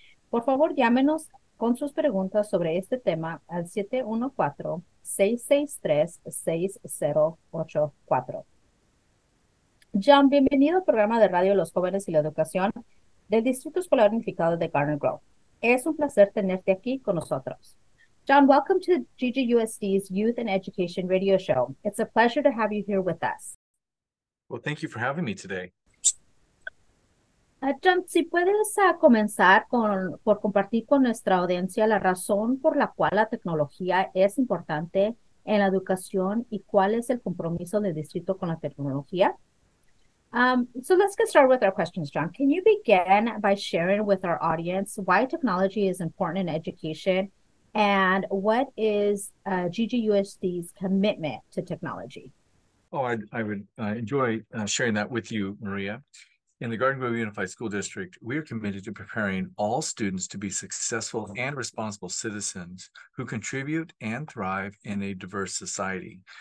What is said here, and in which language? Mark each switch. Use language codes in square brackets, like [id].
[es] Por favor, llámenos con sus preguntas sobre este tema al 714-663-6084. John, bienvenido al programa de radio Los Jóvenes y la Educación del Distrito Escolar Unificado de Garden Grove. Es un placer tenerte aquí con nosotros. [en] John, welcome to GGUSD's Youth and Education Radio Show. It's a pleasure to have you here with us. Well, thank you for having me today. [es] John, si puedes comenzar por compartir con nuestra audiencia la razón por la cual la tecnología es importante en la educación y cuál es el compromiso del distrito con la tecnología. [en] So let's get started with our questions, John. Can you begin by sharing with our audience why technology is important in education and what is GGUSD's commitment to technology? I would enjoy sharing that with you, Maria. In the Garden Grove Unified School District, we are committed to preparing all students to be successful and responsible citizens who contribute and thrive in a diverse society.